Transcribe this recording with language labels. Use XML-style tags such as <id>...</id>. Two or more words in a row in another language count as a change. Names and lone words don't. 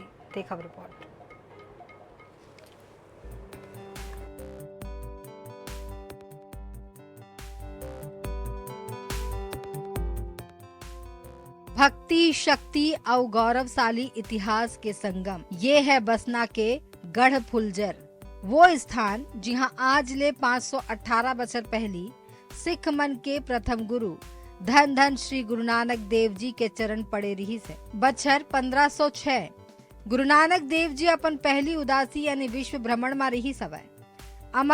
<hne>देखा रिपोर्ट। भक्ति, शक्ति और गौरवशाली इतिहास के संगम ये है बसना के गढ़ फुलझर, वो स्थान जहां आज ले 518 बछर पहली सिख मन के प्रथम गुरु धन धन श्री गुरु नानक देव जी के चरण पड़े रही से। बछर 1506 गुरु नानक देव जी अपन पहली उदासी यानी विश्व भ्रमण में रही सवय।</hne>